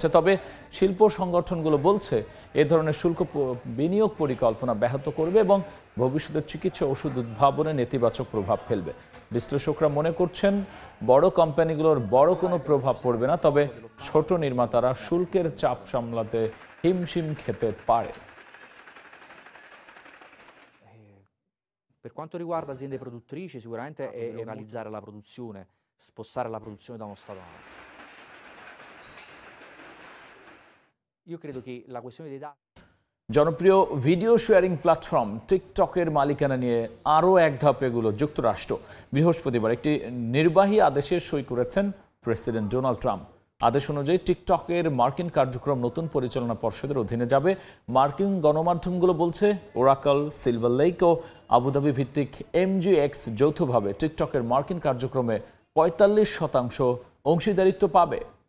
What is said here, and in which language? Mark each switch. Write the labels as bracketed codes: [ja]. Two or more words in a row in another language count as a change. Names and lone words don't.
[bn] তবে শিল্প সংগঠনগুলো বলছে এ ধরনের শুল্ক বিনিয়োগ পরিকল্পনা ব্যাহত করবে এবং ভবিষ্যতের চিকিৎসা ওষুধ উদ্ভাবনে নেতিবাচক প্রভাব ফেলবে। বিশ্লেষকরা মনে করছেন বড় কোম্পানিগুলোর বড় কোনো প্রভাব পড়বে না, তবে ছোট নির্মাতারা শুল্কের চাপ সামলাতে হিমশিম খেতে পারে। [it] Per quanto riguarda aziende produttrici, sicuramente è realizzare la produzione, spostare la produzione da uno stato all'altro. Io credo che la questione dei dati. [bn] জনপ্রিয় ভিডিও শেয়ারিং প্ল্যাটফর্ম টিকটকের মালিকানা নিয়ে আরও এক ধাপ এগুলো যুক্তরাষ্ট্র। বৃহস্পতিবার একটি নির্বাহী আদেশে সই করেছেন প্রেসিডেন্ট ডোনাল্ড ট্রাম্প। আদেশ অনুযায়ী টিকটকের মার্কিন কার্যক্রম নতুন পরিচালনা পর্ষদের অধীনে যাবে। মার্কিন গণমাধ্যমগুলো বলছে ওরাকল, সিলভার লেক ও আবুধাবি ভিত্তিক MGX যৌথভাবে টিকটকের মার্কিন কার্যক্রমে 45% অংশীদারিত্ব পাবে।